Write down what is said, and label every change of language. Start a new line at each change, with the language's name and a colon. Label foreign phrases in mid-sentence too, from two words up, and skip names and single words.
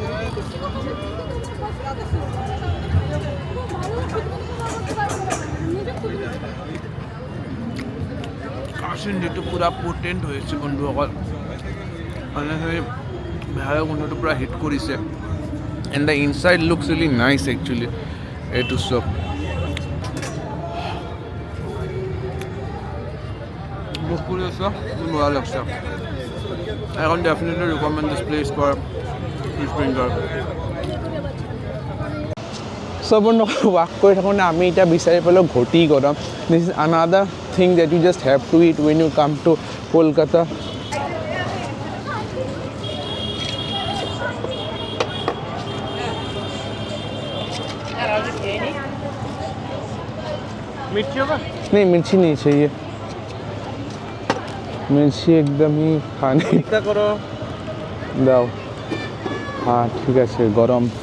Assamese: কাশুন্দিটো পূৰা পটেণ্ট হৈছে বন্ধুসকল মানে সেই বেহাৰৰ গোন্ধটো পূৰা হিট কৰিছে
English: and the inside looks really nice actually
Assamese: এইটো চব বুক কৰি আছোঁ বেয়া লাগছে
English: I can definitely recommend this place for fish finger. So
Assamese: বন্ধুসকল ৱাক কৰি থাকোঁতে আমি এতিয়া বিচাৰি পালোঁ ঘটি গৰম
English: this is another thing that you just have to eat when you come to Kolkata
Hindi: नहीं मिर्ची नहीं चाहिए मिर्ची एकदम ही खाने करो दाओ हाँ ठीक है गरम